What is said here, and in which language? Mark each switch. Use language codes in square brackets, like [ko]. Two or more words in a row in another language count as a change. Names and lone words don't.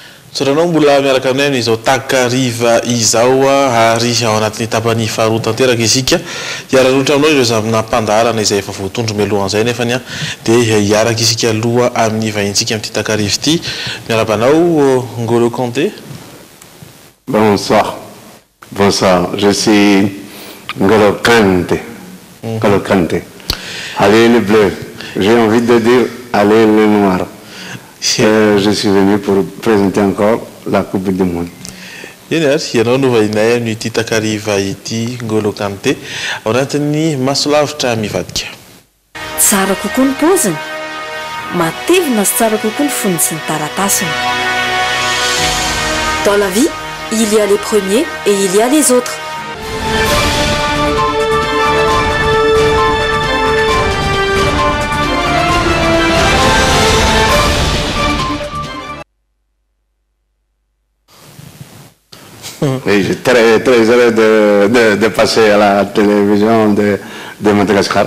[mg] Saranao mbola miaraka aminay amin'izao takariva izao ary ao anatin'ny tapany faharoa tanteraka isika hiara-rotra aminao ireo zamina-pandaharana izay efa voatondro mialohan'izay nefany dia hiaraka isika aloha amin'ny vahintsika amin'ity takariva ity miarabanao N'Golo Kanté. [fr] Bonsoir. Bonsoir. Je suis N'Golo Kanté. N'Golo Kanté. Allez les bleus. J'ai envie de dire allez les noirs. Je suis venu pour présenter encore la Coupe du Monde. [mg] Ianao no vahinay amin'ity takariva ity N'Golo Kanté ao anatin'ny masolavitra mivadika. Tsara kokoa ny paoziny, matevina sy tsara kokoa ny foniny sy ny taratasiny. [fr] Dans la vie, il y a les premiers et il y a les autres. Oui, je suis très heureux de passer à la télévision de Madagascar.